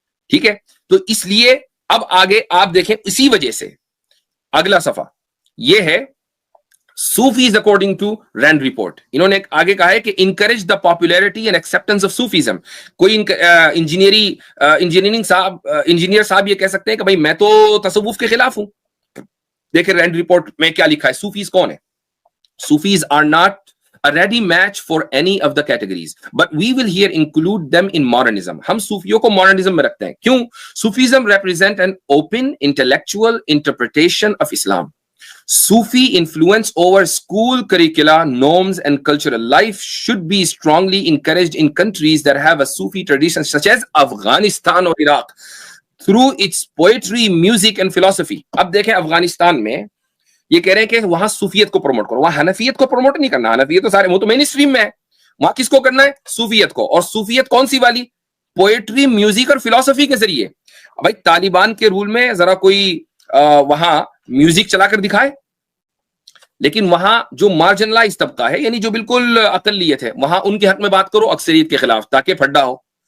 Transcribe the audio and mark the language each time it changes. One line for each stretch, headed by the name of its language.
Hindi: ठीक है, तो इसलिए अब आगे आप देखें, इसी वजह से अगला सफा ये है
English: Sufis according to Rand report.
Hindi: इन्होंने आगे कहा है कि
English: Encourage the popularity and acceptance of Sufism.
Hindi: कोई इंजीनियर साहब ये कह सकते हैं कि भाई मैं तो तसव्वुफ के खिलाफ हूं। देखिए रैंड रिपोर्ट में क्या लिखा है, सूफीज कौन है?
English: Sufis are not a ready match for any of the categories, but we will here include them in modernism.
Hindi: हम सूफियों को मॉडर्निज्म में रखते हैं। क्यों?
English: Sufism represent an open intellectual interpretation of Islam. Sufi influence over school curricula, norms and cultural life should be strongly encouraged in countries that have a Sufi tradition such as Afghanistan or Iraq through its poetry, music and philosophy.
Hindi: अब देखें अफगानिस्तान में ये कह रहे हैं कि वहां सूफियत को प्रमोट करो, वहां हनफियत को प्रमोट नहीं करना। हनफियत तो सारे वो तो मेन स्ट्रीम में है, वहां किसको करना है? सूफियत को। और सूफियत कौन सी वाली? पोएट्री, म्यूजिक और फिलोसफी के जरिए। भाई तालिबान के रूल में जरा कोई वहां म्यूजिक चलाकर दिखाए, लेकिन वहां जो मार्जिनलाइज तबका है यानी जो बिल्कुल अकलियत है, वहां उनके हक में बात करो अक्सरियत के खिलाफ, ताकि फड्डा हो।